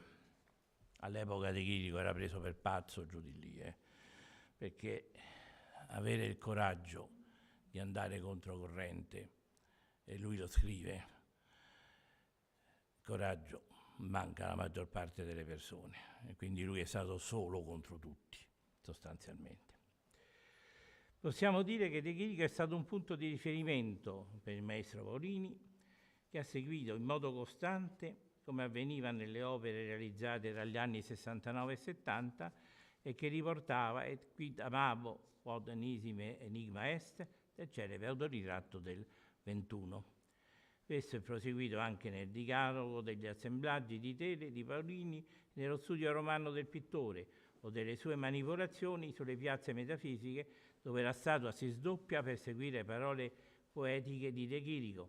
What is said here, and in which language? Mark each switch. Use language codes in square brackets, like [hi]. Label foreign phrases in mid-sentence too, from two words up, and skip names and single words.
[it] All'epoca De Chirico era preso per pazzo giù di lì, perché avere il coraggio di andare controcorrente, e lui lo scrive, il coraggio manca alla maggior parte delle persone, e quindi lui è stato solo contro tutti, sostanzialmente. Possiamo dire che De Chirico è stato un punto di riferimento per il maestro Paolini, che ha seguito in modo costante, come avveniva nelle opere realizzate tra gli anni 69 e 70, e che riportava [la] Et quid amabo quod enisime enigma est [it] del celebre autoritratto del 21. Questo è proseguito anche nel decalogo degli assemblaggi di tele di Paolini, nello studio romano del pittore, o delle sue manipolazioni sulle piazze metafisiche, dove la statua si sdoppia per seguire parole poetiche di De Chirico.